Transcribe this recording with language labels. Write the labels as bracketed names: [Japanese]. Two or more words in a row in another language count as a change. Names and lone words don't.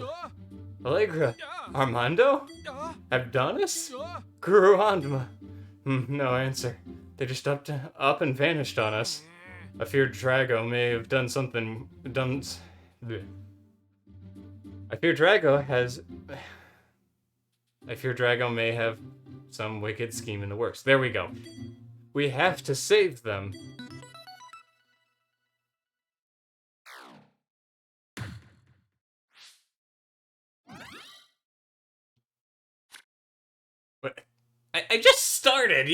[English] Ja, Allegra. ja, Armando? ja, Abdonis? ja. Gurandma. No answer. They just up and vanished on us. I fear Drago may have done something. Bleh. I fear Drago may have some wicked scheme in the works. There we go. We have to save them. But I just started.